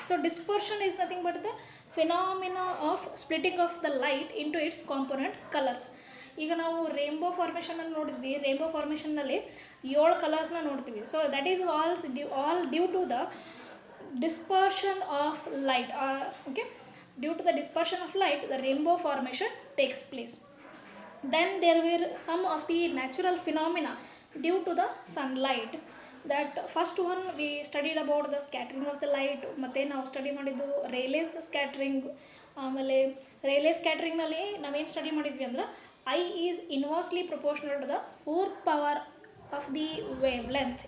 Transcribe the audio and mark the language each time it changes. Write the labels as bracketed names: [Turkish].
[English] So dispersion is nothing but the phenomena of splitting of the light into its component colours. [Kannada] ಈಗ ನಾವು rainbow ಫಾರ್ಮೇಷನಲ್ಲಿ ನೋಡಿದ್ವಿ. Rainbow ಫಾರ್ಮೇಷನ್ನಲ್ಲಿ 7 ಕಲರ್ಸ್ನ ನೋಡ್ತೀವಿ. [English] So that is all due to the dispersion of light. Okay, due to the dispersion of light, the rainbow formation takes place. Then there were some of the natural phenomena due to the sunlight. That first one we studied about the scattering of the light. [Kannada] ಮತ್ತೆ ನಾವು study ಮಾಡಿದ್ದು ರೇಲೇಸ್ scattering. ಆಮೇಲೆ ರೇಲೇಸ್ ಸ್ಕ್ಯಾಟ್ರಿಂಗ್ನಲ್ಲಿ ನಾವೇನು study ಮಾಡಿದ್ವಿ ಅಂದ್ರೆ [English] I is inversely proportional to the fourth power of the wavelength.